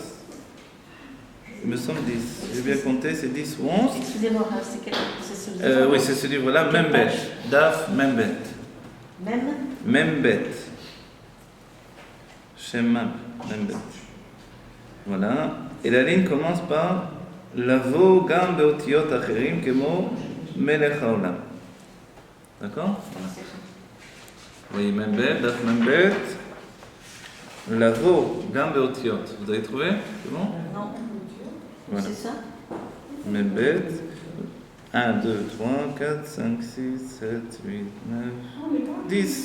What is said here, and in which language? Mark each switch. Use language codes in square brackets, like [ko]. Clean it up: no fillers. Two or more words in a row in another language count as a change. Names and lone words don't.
[fr] Il me semble 10. J'ai bien compté, c'est 10 ou 11. Excusez-moi, c'est ce livre. Oui, c'est ce livre-là, Membet. [he] דף מ"ב. מ"ב. Shemab Membet. [fr] Voilà. Et la ligne commence par [he] לבוא גם באותיות אחרים כמו מלך העולם. [fr] D'accord ? Voilà. Vous voyez Membet, [he] דף מ"ב. לבוא גם באותיות. [fr] Vous avez trouvé ? C'est bon ? Non. Voilà. C'est ça ? Membet. 1, 2, 3, 4, 5, 6, 7, 8, 9, 10.